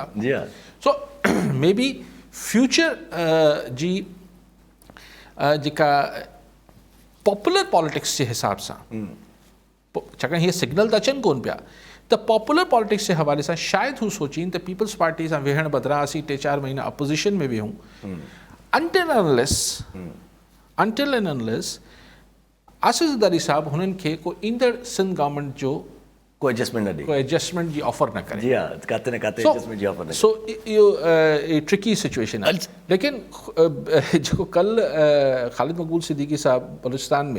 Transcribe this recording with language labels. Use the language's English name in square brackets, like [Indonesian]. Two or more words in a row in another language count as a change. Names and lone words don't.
[English] so may be future [Sindhi] जी जेका [English] popular politics [Sindhi] जे हिसाब सां, छाकाणि हीअ सिग्नल त अचनि कोन पिया त [English] popular politics [Sindhi] जे हवाले सां शायदि हू सोचीनि त पीपल्स पार्टी सां वेहण बदिरां असीं 3-4 महीना अपोज़िशन में वेहूं [English] until and unless [Sindhi] आसिफ़ ज़रदारी साहब हुननि खे को ईंदड़ सिंध गवर्नमेंट जो कोई एडजस्टमेंट न ॾे, कोई एडजस्टमेंट जी ऑफर न करे। जी हा, काथे न काथे एडजस्टमेंट जी ऑफर न सो इहो [English] tricky situation [Sindhi] आहे। लेकिन जेको कल्ह ख़ालिद मक़बूल सिद्दीकी साहब बलूचिस्तान में